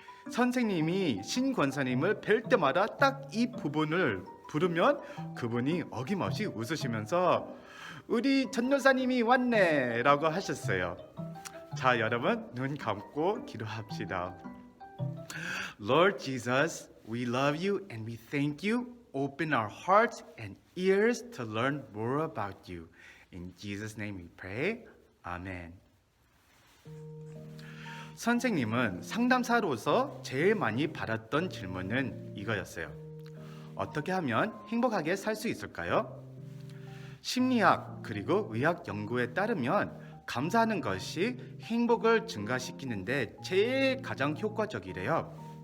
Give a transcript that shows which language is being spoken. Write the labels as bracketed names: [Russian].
[Korean] 선생님이 신권사님을 뵐 때마다 딱 이 부분을 부르면 그분이 어김없이 웃으시면서 우리 전도사님이 왔네 라고 하셨어요. 자, 여러분 눈 감고 기도합시다. [English] Lord Jesus, we love you and we thank you. Open our hearts and ears to learn more about you. In Jesus' name we pray. Amen. [Korean] 선생님은 상담사로서 제일 많이 받았던 질문은 이거였어요. 어떻게 하면 행복하게 살 수 있을까요? 심리학 그리고 의학 연구에 따르면 감사하는 것이 행복을 증가시키는데 제일 가장 효과적이래요.